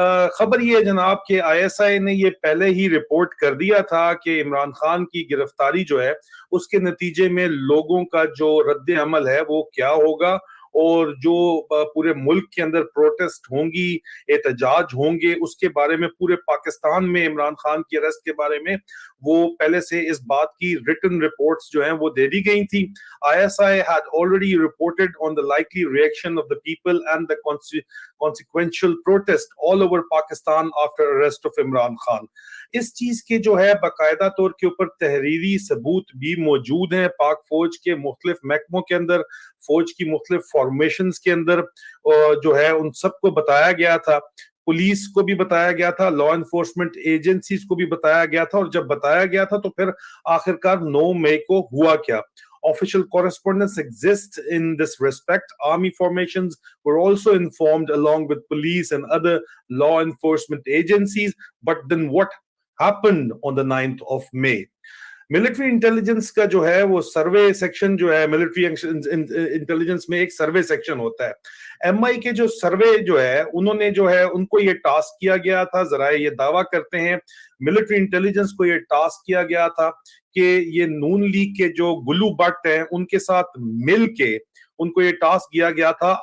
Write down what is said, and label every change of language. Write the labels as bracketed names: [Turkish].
[Hindi] खबर ये है जनाब कि आईएसआई ने ये पहले ही रिपोर्ट कर दिया था कि इमरान खान की गिरफ्तारी जो है उसके नतीजे में लोगों का जो रद्द अमल है वो क्या होगा, और जो पूरे मुल्क के अंदर प्रोटेस्ट होंगी, एहतजाज होंगे, उसके बारे में पूरे पाकिस्तान में इमरान खान की अरेस्ट के बारे में वो पहले से इस बात की रिटन रिपोर्ट्स जो हैं वो दे दी गई थी। [English] ISI had already reported on the likely reaction of the people and the consequential protest all over Pakistan after arrest of Imran Khan. [Hindi] इस चीज के जो है बाकायदा तौर के ऊपर तहरीरी सबूत भी मौजूद हैं पाक फौज के मुख्तलिफ महकमों के अंदर, फौज की मुख्तलिफ फॉर्मेशंस के अंदर जो है उन सबको बताया गया था, पुलिस को भी बताया गया था, लॉ एनफोर्समेंट एजेंसीज को भी बताया गया था। और जब बताया गया था तो फिर आखिरकार 9 मई को हुआ क्या? [English] Official correspondence exists in this respect. Army formations were also informed along with police and other law enforcement agencies. But then what happened on the 9th of May? [Hindi] Military intelligence का जो है वो सर्वे सेक्शन जो है, military intelligence में एक सर्वे section होता है। एमआई के जो सर्वे जो है उन्होंने जो है उनको ये टास्क किया गया था, जरा ये दावा करते हैं मिलिट्री इंटेलिजेंस को ये टास्क किया गया था कि ये नून लीग के जो गुल्लू भट्ट हैं उनके साथ मिल के उनको ये टास्क दिया गया था।